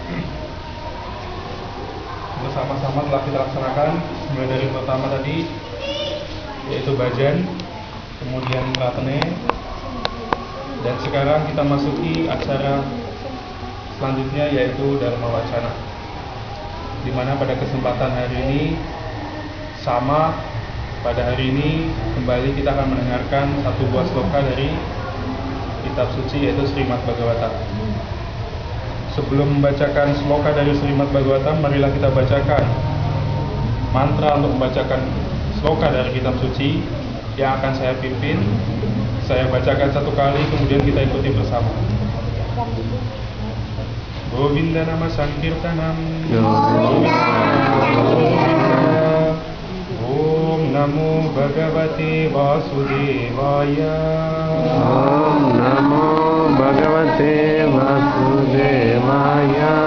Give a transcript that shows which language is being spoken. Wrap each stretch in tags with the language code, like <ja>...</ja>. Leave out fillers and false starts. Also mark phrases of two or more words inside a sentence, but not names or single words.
<id>Bersama-sama telah kita laksanakan mulai dari pertama tadi yaitu Bhajan, kemudian Pratene, dan sekarang kita masuki acara selanjutnya yaitu Dharma Wacana, di mana pada kesempatan hari ini sama pada hari ini kembali kita akan mendengarkan satu buah sloka dari kitab suci yaitu Srimad Bhagavatam. Sebelum membacakan sloka dari Srimad Bhagavatam, marilah kita bacakan mantra untuk membacakan sloka dari kitab suci yang akan saya pimpin. Saya bacakan satu kali, kemudian kita ikuti bersama.</id> <sa>Govinda nama sankirtanam, Govinda. Om Namo Bhagavate Vasudevaya. Om Namo Bhagavate Vasudevaya.</sa>